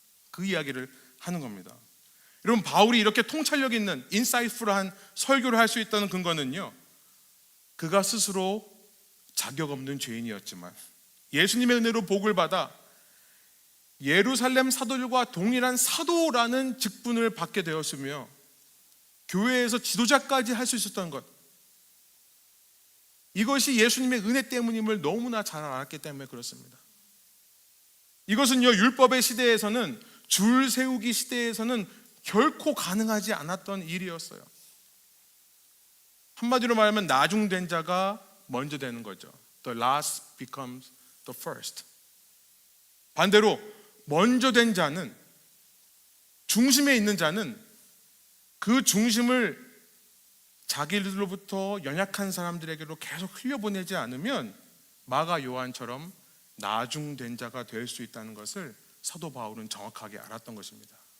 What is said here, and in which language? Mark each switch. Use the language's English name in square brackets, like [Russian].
[Korean] 그 이야기를 하는 겁니다. 여러분, 바울이 이렇게 통찰력 있는 인사이트풀한 설교를 할 수 있다는 근거는요, 그가 스스로 자격 없는 죄인이었지만 예수님의 은혜로 복을 받아 예루살렘 사도들과 동일한 사도라는 직분을 받게 되었으며 교회에서 지도자까지 할 수 있었던 것, 이것이 예수님의 은혜 때문임을 너무나 잘 알았기 때문에 그렇습니다. 이것은요, 율법의 시대에서는, 줄 세우기 시대에서는 결코 가능하지 않았던 일이었어요. 한마디로 말하면 나중된 자가 먼저 되는 거죠. [English] The last becomes the first. [Korean] 반대로 먼저 된 자는, 중심에 있는 자는 그 중심을 자기들로부터 연약한 사람들에게로 계속 흘려보내지 않으면 마가 요한처럼 나중된 자가 될 수 있다는 것을 사도 바울은 정확하게 알았던 것입니다.